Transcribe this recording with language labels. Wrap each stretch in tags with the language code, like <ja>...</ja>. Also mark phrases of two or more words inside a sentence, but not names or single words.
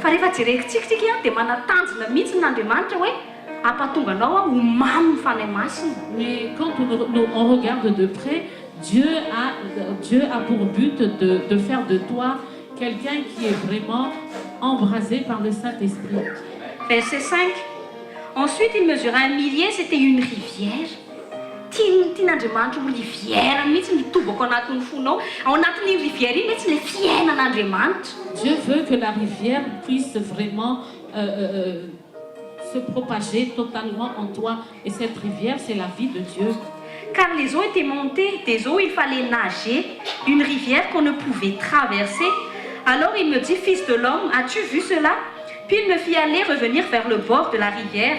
<fr>Mais quand on regarde de près, Dieu a pour but de faire de toi quelqu'un qui est vraiment embrasé par le Saint-Esprit. Verset 5. Ensuite, il mesura 1 millier, c'était une rivière.</fr> <mg>Tian'Andriamanitra ho rivière mihitsy mitobako anatin'ny fonao. Ao anatin'ny rivière iny mihitsy le fiainan'Andriamanitra.</mg> <fr>Dieu veut que la rivière puisse vraiment se propager totalement en toi. Et cette rivière, c'est la vie de Dieu. Car les eaux étaient montées des eaux, il fallait nager, une rivière qu'on ne pouvait traverser. Alors il me dit, fils de l'homme, as-tu vu cela? Puis il me fit aller revenir vers le bord de la rivière.</fr>